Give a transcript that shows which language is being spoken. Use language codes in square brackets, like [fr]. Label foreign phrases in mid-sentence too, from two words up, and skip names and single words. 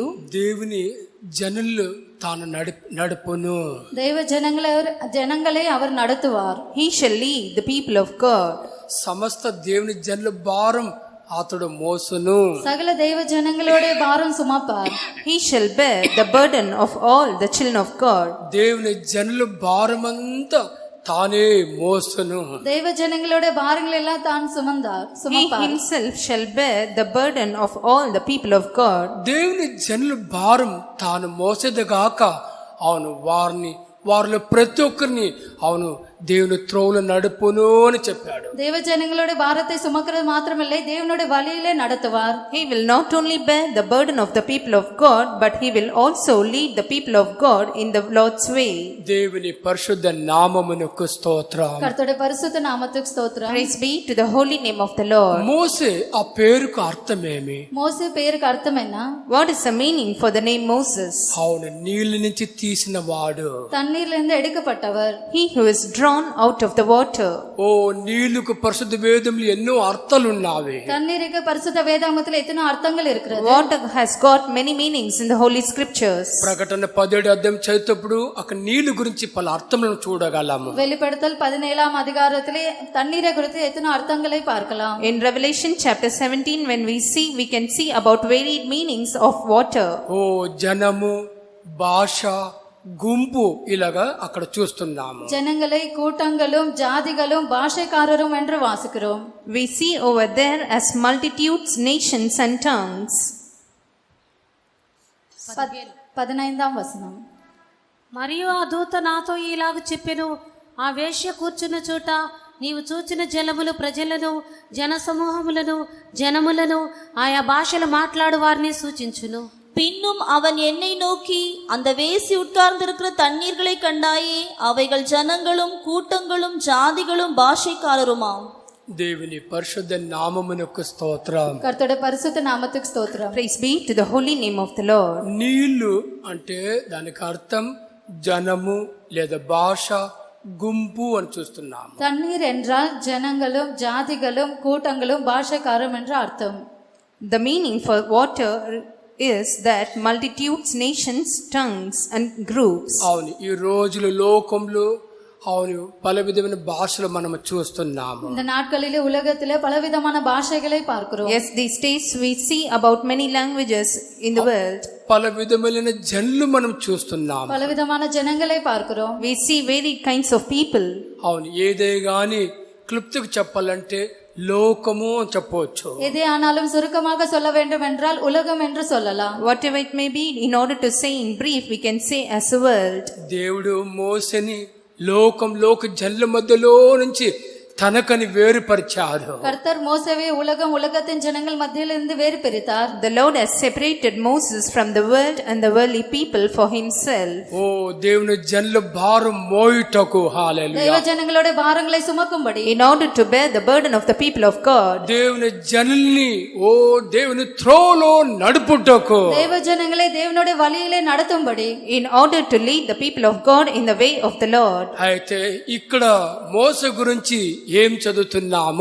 [te] దేవుని జనులు తాను నడుపును. [ta] தெய்வ ஜனங்களை அவர் நடத்துவார். [en] He shall lead the people of God. [te] సమస్త దేవుని జనుల భారం అతడు మోసును. [ta] சகல தெய்வ ஜனங்களோட பாரம் சுமப்பார். [en] He shall bear the burden of all the children of God. [te] దేవుని జనుల భారమంతా తానే మోసును. [ta] தெய்வ ஜனங்களோட பாரங்கள் எல்லாம் தான் [en] He [ta] சுமப்பார். [en] himself shall bear the burden of all the people of God. [te] దేవుని జనుల భారం తాను మోసేదిగాక అవును వారిలో ప్రతి ఒక్కరిని అవును దేవుని త్రోవలో నడుపును అని చెప్పాడు. [ta] தெய்வ ஜனங்களோட பாரத்தை சுமக்கிறது மாத்திரமில்லை, தேவனோட வழியிலே நடத்துவார். [en] He will not only bear the burden of the people of God, but he will also lead the people of God in the Lord's way. [te] దేవుని పరిశుద్ధ నామమునకు స్తోత్రం. [ta] கர்த்தருடைய பரிசுத்த நாமத்துக்கு ஸ்தோத்திரம். [en] Praise be to the holy name of the Lord. [te] మోసే ఆ పేరుకు అర్థమేమి? [ta] மோசே பேருக்கு అర్థం என்ன? [en] What is the meaning for the name Moses? [te] అవును నీళ్ళ నుంచి తీసిన వాడు. [ta] தண்ணீர்ல இருந்து எடுக்கப்பட்டவர். [en] He who is drawn out of the water. [te] ఓ నీళ్లకు పరిశుద్ధ వేదంలో ఎన్నో అర్థాలు ఉన్నావి. [ta] தண்ணீருக்கு பரிசுத்த வேதாகமத்தில் எத்தனை அர்த்தங்கள் இருக்கிறது. [en] Water has got many meanings in the holy scriptures. [te] ప్రకటన 17వ అధ్యాయం చదివేటప్పుడు అక్కడ నీళ్ల గురించి పలు అర్థములను చూడగలము. [ta] வெளிப்படுத்தல் 17ஆம் அதிகாரத்திலே தண்ணீரை குறித்து எத்தனை அர்த்தங்களை பார்க்கலாம். [en] In Revelation chapter 17, when we can see about varied meanings of water. [te] ఓ జనము, భాష, గుంపు ఇలాగా అక్కడ చూస్తున్నాము. [ta] ஜனங்களை கூட்டங்களும் ஜாதிகளும் பாஷைக்காரரும் என்று வாசிக்கிறோம். [en] We see over there as multitudes, nations and tongues. [te] 15వ వచనం. మరియు ఆ దూత నాతో ఇలాగ చెప్పెను, ఆ వేశ్య కూర్చున్న చోట నీవు చూచిన జలములు ప్రజలను, జనసమూహములను, జనములను, ఆయా భాషలు మాట్లాడు వారిని సూచించును. [ta] பின்னும் அவன் என்னை நோக்கி, அந்த வேசி உட்கார்ந்திருக்கிற தண்ணீர்களை கண்டாயே, அவைகள் ஜனங்களும் கூட்டங்களும் ஜாதிகளும் பாஷைக்காரருமாம். [te] దేవుని పరిశుద్ధ నామమునకు స్తోత్రం. [ta] கர்த்தருடைய பரிசுத்த நாமத்துக்கு ஸ்தோத்திரம். [en] Praise be to the holy name of the Lord. [te] నీళ్లు అంటే దానికి అర్థం జనము లేదా భాష, గుంపు అని చూస్తున్నాము. [ta] தண்ணீர் என்றால் ஜனங்களும் ஜாதிகளும் கூட்டங்களும் பாஷைக்காரரும் என்று அர்த்தம். [en] The meaning for water is that multitudes, nations, tongues and groups. [te] అవును, ఈ రోజులు లోకంలో అవును పల విధమైన భాషలు మనం చూస్తున్నాము. [ta] இந்த நாட்களிலே உலகத்திலே பலவிதமான பாஷைகளை பார்க்கிறோம். [en] Yes, these days we see about many languages in the world. [te] పల విధమైన జనులు మనం చూస్తున్నాము. [ta] பலவிதமான ஜனங்களை பார்க்கிறோம். [en] We see varied kinds of people. [te] అవును, ఏదే గాని క్లుప్తంగా చెప్పాలంటే లోకము అని చెప్పవచ్చు. [ta] எதே ஆனாலும் சுருக்கமாக சொல்ல வேண்டும் என்றால் உலகம் என்று சொல்லலாம். [en] Whatever it may be, in order to say in brief, we can say as a world. [te] దేవుడు మోసని లోక జనుల మధ్యలో నుంచి తనకని వేరుపరిచారు. [ta] கர்த்தர் மோசேவை உலகத்தின் ஜனங்கள் மத்தியிலிருந்து வேறு பிரித்தார். [en] The Lord has separated Moses from the world and the worldly people for himself. [te] ఓ దేవుని జనుల భారం మోయుటకు. హల్లెలూయా. [ta] தேவ ஜனங்களுடைய பாரங்களை சுமக்கும்படி, [en] In order to bear the burden of the people of God. [te] దేవుని జనుల్ని దేవుని త్రోవలో నడుపుటకు. [ta] தேவ ஜனங்களை தேவனுடைய வழியிலே நடத்தும்படி, [en] In order to lead the people of God in the way of the Lord. [te] అయితే ఇక్కడ మోస గురించి ఏం చదువుతున్నాము?